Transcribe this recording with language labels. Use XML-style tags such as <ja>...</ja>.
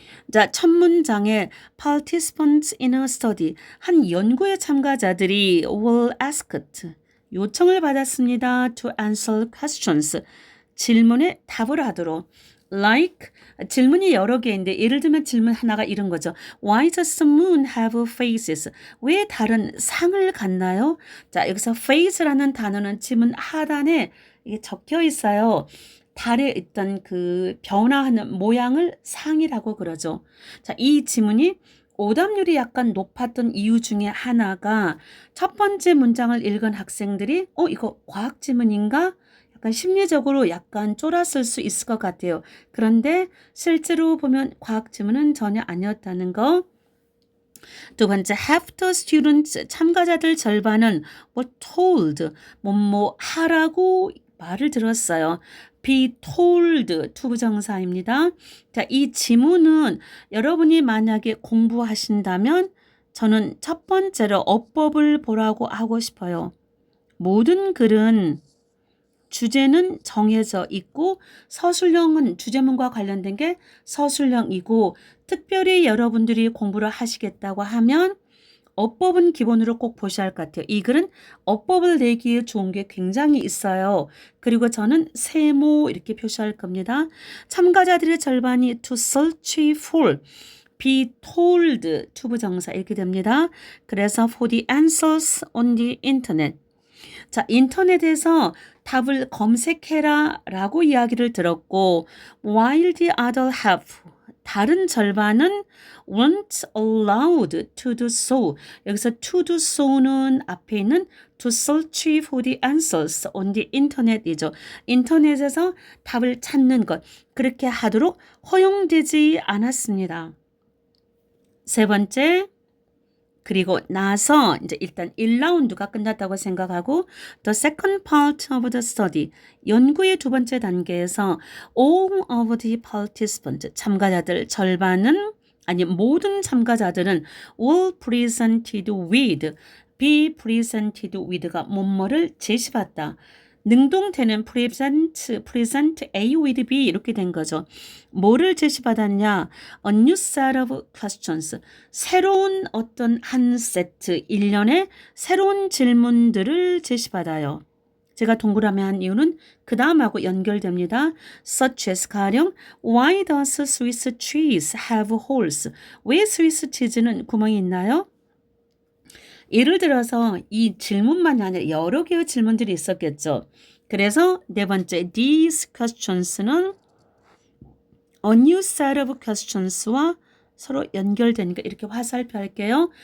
<ko>자, 첫 문장에</ko> <en>participants in a study,</en> <ko>한 연구의 참가자들이</ko> <en>were asked,</en> <ko>요청을 받았습니다.</ko> <en>to answer questions,</en> <ko>질문에 답을 하도록. like, 질문이 여러 개인데 예를 들면 질문 하나가 이런 거죠.</ko> <en>Why does the moon have faces?</en> <ko>왜 달은 상을 갖나요? 자, 여기서 face라는 단어는 지문 하단에 이게 적혀 있어요. 달에 있던 그 변화하는 모양을 상이라고 그러죠. 자, 이 지문이 오답률이 약간 높았던 이유 중에 하나가 첫 번째 문장을 읽은 학생들이 이거 과학 지문인가? 약간 심리적으로 약간 쫄았을 수 있을 것 같아요. 그런데 실제로 보면 과학 지문은 전혀 아니었다는 거. 두 번째,</ko> <en>half the students,</en> <ko>참가자들 절반은</ko> <en>were told,</en> <ko>뭐뭐 하라고 말을 들었어요.</ko> <en>be told,</en> <ko>투부정사입니다. 자, 이 지문은 여러분이 만약에 공부하신다면 저는 첫 번째로 어법을 보라고 하고 싶어요. 모든 글은 주제는 정해져 있고 서술형은 주제문과 관련된 게 서술형이고, 특별히 여러분들이 공부를 하시겠다고 하면 어법은 기본으로 꼭 보셔야 할 것 같아요. 이 글은 어법을 내기에 좋은 게 굉장히 있어요. 그리고 저는 세모 이렇게 표시할 겁니다. 참가자들의 절반이</ko> <en>to search for, be told,</en> <ko>투부정사 이렇게 됩니다. 그래서</ko> <en>for the answers on the internet.</en> <ko>자, 인터넷에서 답을 검색해라 라고 이야기를 들었고,</ko> <en>while the other half,</en> <ko>다른 절반은</ko> <en>weren't allowed to do so. 여기서 to do so는</en> <ko>앞에 있는</ko> <en>to search for the answers on the internet이죠.</en> <ko>인터넷에서 답을 찾는 것, 그렇게 하도록 허용되지 않았습니다. 세 번째, 그리고 나서 이제 일단 1라운드가 끝났다고 생각하고</ko> <en>the second part of the study,</en> <ko>연구의 두 번째 단계에서</ko> <en>all of the participants,</en> <ko>참가자들 절반은 아니 모든 참가자들은</ko> <en>were presented with, be presented with</en> <ko>가 뭐뭐를 제시받다. 능동태는</ko> <en>present A with B</en> <ko>이렇게 된 거죠. 뭐를 제시받았냐?</ko> <en>A new set of questions.</en> <ko>새로운 어떤 한 세트, 일련의 새로운 질문들을 제시받아요. 제가 동그라미 한 이유는 그 다음하고 연결됩니다.</ko> <en>Such as</en> <ko>가령</ko> <en>Why does Swiss cheese have holes?</en> <ko>왜 스위스 치즈는 구멍이 있나요? 예를 들어서 이 질문만이 아니라 여러 개의 질문들이 있었겠죠. 그래서 네 번째,</ko> <en>these questions</en> <ko>는</ko> <en>a new set of questions</en> <ko>와 서로 연결되니까 이렇게 화살표 할게요.</ko>